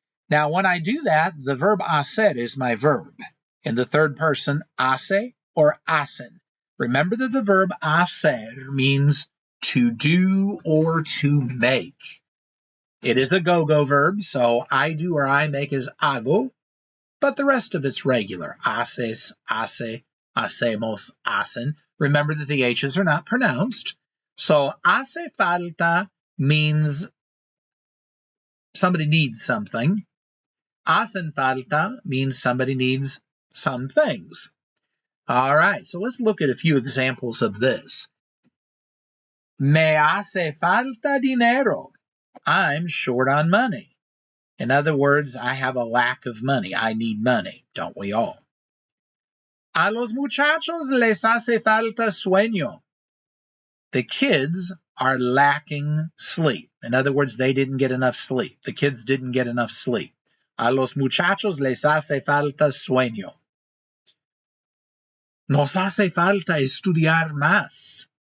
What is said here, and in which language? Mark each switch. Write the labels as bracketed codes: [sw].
[en] Now, when I do that, the verb hacer is my verb. In the third person, hace or hacen. Remember that the verb hacer means to do or to make. It is a go-go verb, so I do or I make is hago, but the rest of it's regular. [es] Haces, hace, hacemos, hacen. [en] Remember that the H's are not pronounced. So hace falta means somebody needs something. Hacen falta means somebody needs some things. All right, so let's look at a few examples of this. [es] Me hace falta dinero. [en] I'm short on money. In other words, I have a lack of money. I need money, don't we all? [es] A los muchachos les hace falta sueño. [en] The kids are lacking sleep. In other words, they didn't get enough sleep. The kids didn't get enough sleep. [es] A los muchachos les hace falta sueño. Nos hace falta estudiar más.